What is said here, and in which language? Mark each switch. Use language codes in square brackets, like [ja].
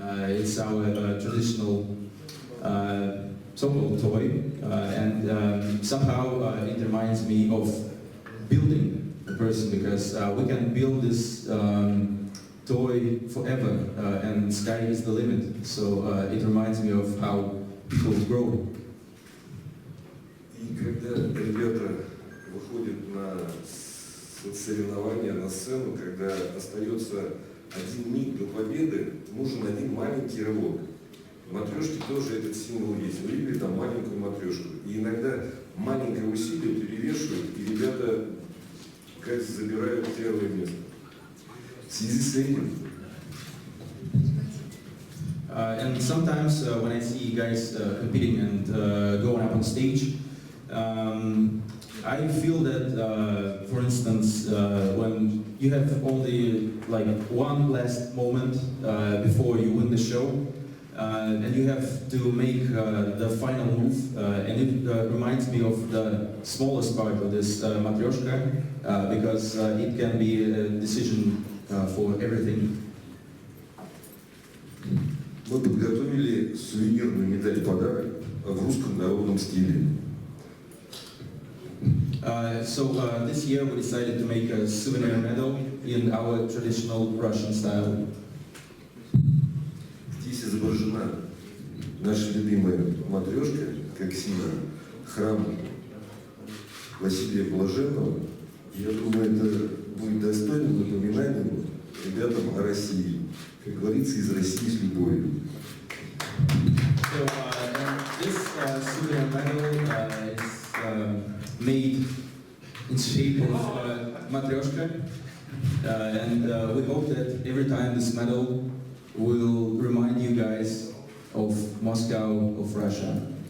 [en] It's our traditional so-called toy, and somehow it reminds me of building a person, because we can build this toy forever, and sky is the limit. So it reminds me of how people grow. [ru] И когда ребята выходят на соревнования, на сцену, когда остается один миг до победы, нужен один маленький рывок. В матрешке тоже этот символ есть. Вы видели там маленькую матрешку. И иногда маленькое усилие перевешивает, и ребята, кажется, забирают первое место. В связи с этим... [en] And sometimes when I see guys competing and going up on stage, I feel that, for instance, when you have only like one last moment before you win the show, and you have to make the final move, and it reminds me of the smallest part of this matryoshka, because it can be a decision for everything. [ru] Мы подготовили сувенирную медаль-подарок в русском народном стиле. [en] So this year we decided to make a souvenir medal in our traditional Russian style. [ru] Здесь изображена наша любимая матрешка, как символ храма Василия Блаженного. Я думаю, это будет достойным напоминанием ребятам о России. Как говорится, из России с любовью. [en] So this souvenir medal is made in shape of matryoshka, and we hope that every time this medal will remind you guys of Moscow, of Russia.